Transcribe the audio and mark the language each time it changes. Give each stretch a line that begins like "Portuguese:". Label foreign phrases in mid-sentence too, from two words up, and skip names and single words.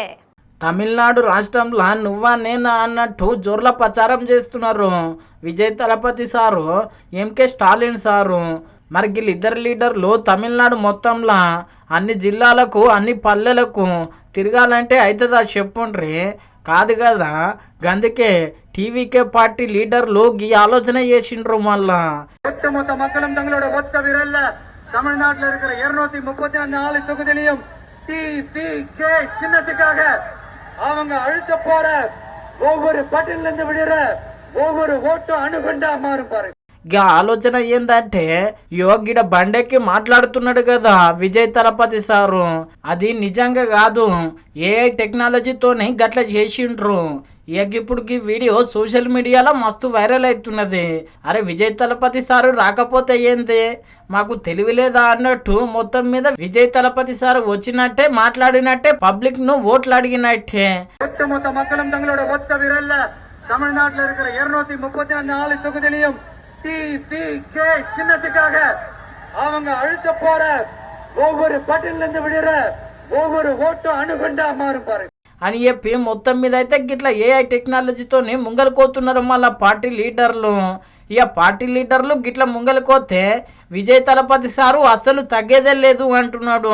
Telugu: తమిళనాడు రాష్ట్రంలో నువ్వా నేనా అన్నట్టు జోర్ల ప్రచారం చేస్తున్నారు విజయ్ తలపతి సారు, ఎంకే స్టాలిన్ సారు. మరి వీళ్ళిద్దరు లీడర్లు తమిళనాడు మొత్తంలో అన్ని జిల్లాలకు, అన్ని పల్లెలకు తిరగాలంటే అవుతుందా చెప్పుండ్రి? కాదు కదా. అందుకే టీవీకే పార్టీ లీడర్లు ఈ ఆలోచన చేసిండ్రు. మళ్ళా
Tamil: ஒட்டுமொத்த மக்களும் தங்களோட ஒத்த விரல்ல தமிழ்நாட்டில் இருக்கிற 234 தொகுதியிலையும் TVK சின்னத்துக்காக அவங்க அழுத்த போற ஒவ்வொரு பட்டியல இருந்து விடுற ஒவ்வொரு ஓட்டும் அணுகுண்டா மாறும் பாருங்க.
Telugu: ఇక ఆలోచన ఏందంటే, యోగిడ బండెక్కి మాట్లాడుతున్నాడు కదా విజయ్ తలపతి సారు, అది నిజంగా కాదు, ఏఐ టెక్నాలజీతోని గట్ల చేసిండ్రు. ఇక ఇప్పుడు ఈ వీడియో సోషల్ మీడియాలో మస్తు వైరల్ అవుతున్నది. అరే విజయ్ తలపతి సారు రాకపోతే ఏంది, మాకు తెలివిలేదా అన్నట్టు మొత్తం మీద విజయ్ తలపతి సారు వచ్చినట్టే, మాట్లాడినట్టే, పబ్లిక్ ను ఓట్లు అడిగినట్టే.
Tamil: ஒட்டுமொத்த மக்களும் தங்களோட ஒத்த விரல்ல தமிழ்நாட்டில் இருக்கிற 234 தொகுதியிலையும் TVK சின்னத்துக்காக அவங்க அழுத்த போற ஒவ்வொரு பட்டியல இருந்து விடுற ஒவ்வொரு ஓட்டும் அணுகுண்டா மாறும் பாருங்க
Telugu: అని చెప్పి మొత్తం మీద అయితే గిట్లా ఏఐ టెక్నాలజీతోని ముంగలుకోతున్నారు మళ్ళీ పార్టీ లీడర్లు. ఇక పార్టీ లీడర్లు గిట్లా ముంగలుకోతే విజయ్ తలపతి సారు అస్సలు తగ్గేదే లేదు అంటున్నాడు.